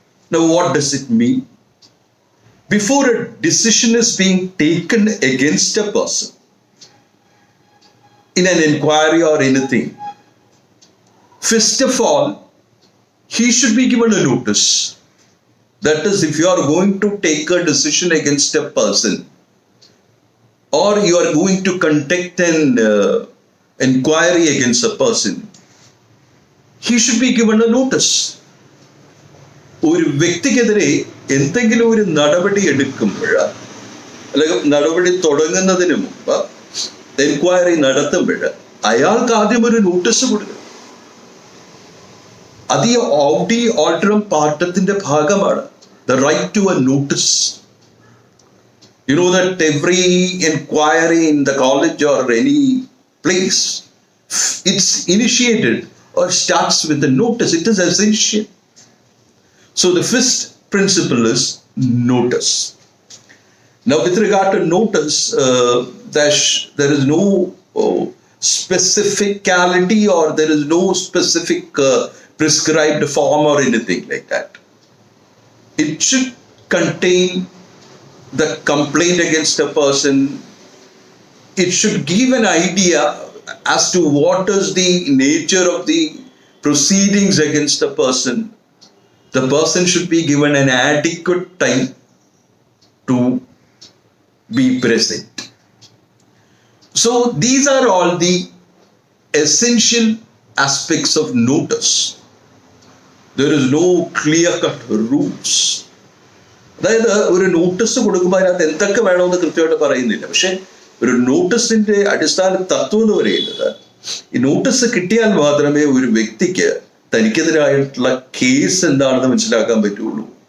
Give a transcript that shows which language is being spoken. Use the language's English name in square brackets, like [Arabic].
[English] Now, what does it mean? Before a decision is being taken against a person in an inquiry or anything, first of all, he should be given a notice. That is, if you are going to take a decision against a person, or you are going to conduct an inquiry against a person, he should be given a notice. [Malayalam] ഒരു വ്യക്തിക്കെതിരെ എന്തെങ്കിലും ഒരു നടപടി എടുക്കുമ്പോൾ, അല്ലെങ്കിൽ നടപടി തുടങ്ങുന്നതിന് മുമ്പ്, enquiry നടത്തുമ്പോൾ അയാൾക്ക് ആദ്യം ഒരു നോട്ടീസ് കൊടുക്കും. അത് ഈ ഔഡി ഓൾട്ടറം പാർട്ടത്തിന്റെ ഭാഗമാണ്. [English] The right to a notice. You know that every inquiry in the college or any place, it's initiated or starts with a notice. It is essential. So the first principle is notice. Now, with regard to notice, there is no specificality, or there is no specific prescribed form or anything like that. It should contain the complaint against a person. It should give an idea as to what is the nature of the proceedings against a person. The person should be given an adequate time to be present. So these are all the essential aspects of notice. There is no clear-cut rules. [Malayalam] അതായത് ഒരു notice കൊടുക്കുമ്പോൾ അതിനകത്ത് എന്തൊക്കെ വേണമെന്ന് കൃത്യമായിട്ട് പറയുന്നില്ല. പക്ഷെ ഒരു നോട്ടീസിന്റെ അടിസ്ഥാന തത്വം എന്ന് പറയുന്നത് ഈ നോട്ടീസ് കിട്ടിയാൽ മാത്രമേ ഒരു വ്യക്തിക്ക് തനിക്കെതിരായിട്ടുള്ള കേസ് എന്താണെന്ന് മനസ്സിലാക്കാൻ പറ്റുള്ളൂ.